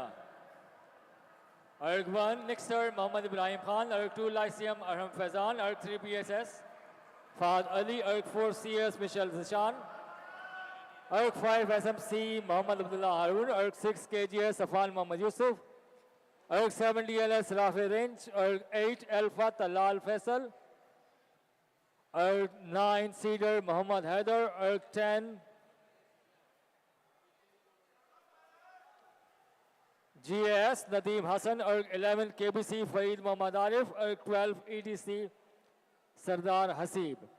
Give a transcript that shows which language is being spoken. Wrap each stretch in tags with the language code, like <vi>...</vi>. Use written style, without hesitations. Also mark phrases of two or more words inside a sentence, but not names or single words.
<en>ERG 1, Nixer, Mohammad Ibrahim Khan. ERG 2, Lyceum, Arham Faizan. ERG 3, BSS, Fahad Ali. ERG 4, CS, Michelle Zishan. Erg 5 SMC Muhammad Abdullah Harun, Erg 6 KGS Afan Muhammad Yusuf, Erg 7 DLS Rafi Range, Erg 8 Alpha Talal Faisal, Erg 9 Cedar Muhammad Haider, Erg 10 GAS Nadeem Hassan, Erg 11 KBC Farid Muhammad Arif, Erg 12 EDC Sardar Hasib.</en>